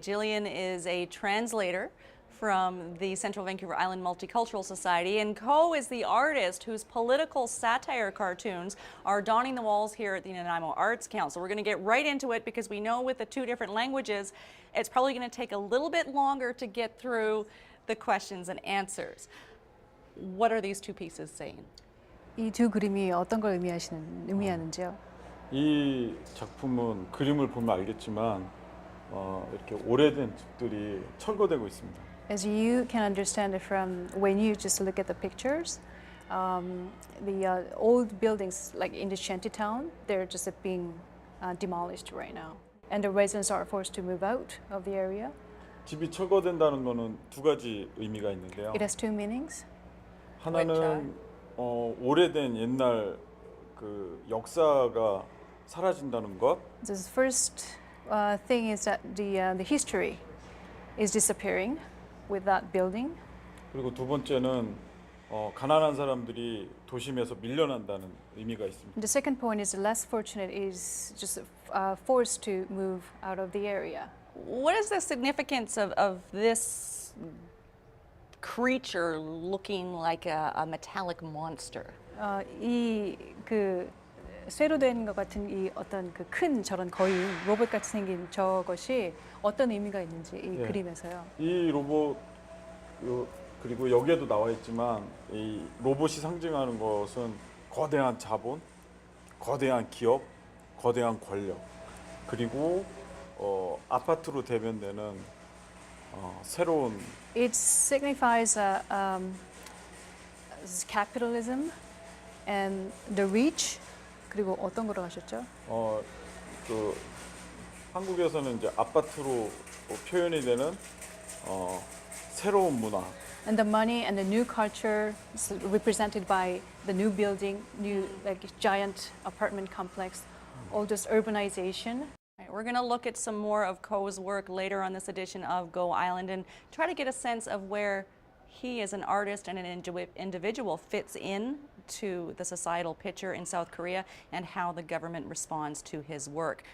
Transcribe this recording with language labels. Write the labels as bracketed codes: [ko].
[en] Jillian is a translator from the Central Vancouver Island Multicultural Society, and Ko is the artist whose political satire cartoons are donning the walls here at the Nanaimo Arts Council. We're going to get right into it because we know with the two different languages, it's probably going to take a little bit longer to get through the questions and answers. What are these two pieces saying? [ko] 이 두 그림이 어떤 걸 의미하는지요? 이 작품은 그림을 보면 알겠지만 이렇게 오래된 집들이 철거되고 있습니다. [en] As you can understand it from when you just look at the pictures, the old buildings like in the shantytown, they're just being demolished right now, and the residents are forced to move out of the area. [ko] 집이 철거된다는 거는 두 가지 의미가 있는데요. [en] It has two meanings. [ko] 하나는 오래된 옛날 그 역사가 사라진다는 것. [en] The first thing is that the history is disappearing with that building. [ko] 그리고 두 번째는 가난한 사람들이 도심에서 밀려난다는 의미가 있습니다. [en] The second point is the less fortunate is just forced to move out of the area. What is the significance of this creature looking like a metallic monster? [ko] 이 그 쇠로 된 것 같은 이 어떤 그 큰 저런 거인 로봇같이 생긴 저것이 어떤 의미가 있는지 이 그림에서요. 이 로봇 그리고 여기에도 나와 있지만 이 로봇이 상징하는 것은 거대한 자본, 거대한 기업, 거대한 권력, 그리고 아파트로 대변되는 새로운. [en] It signifies capitalism and the reach. [ko] 그리고 어떤 거로 하셨죠? 그 한국에서는 이제 아파트로 표현이 되는 새로운 문화. [en] And the money and the new culture is represented by the new building, new like giant apartment complex, all this urbanization. We're going to look at some more of Ko's work later on this edition of Go Island and try to get a sense of where he as an artist and an individual fits in to the societal picture in South Korea and how the government responds to his work.